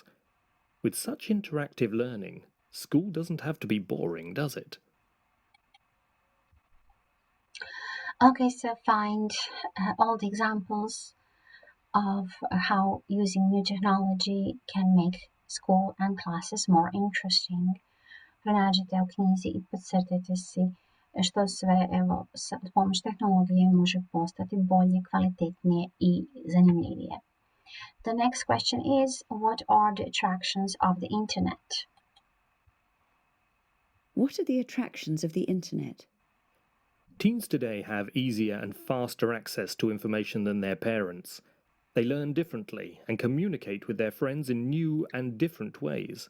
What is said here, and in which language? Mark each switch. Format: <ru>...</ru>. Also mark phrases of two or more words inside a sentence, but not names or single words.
<en>With such interactive learning, school doesn't have to be boring, does it? Okay, so find all the examples of how using new technology can make school and classes more interesting.</en> <hr>Pronađite u knjizi i podcrtajte si što sve s pomoć tehnologije može postati bolje, kvalitetnije i zanimljivije.</hr> <en>The next question is, what are the attractions of the internet? What are the attractions of the internet? Teens today have easier and faster access to information than their parents. They learn differently and communicate with their friends in new and different ways.</en>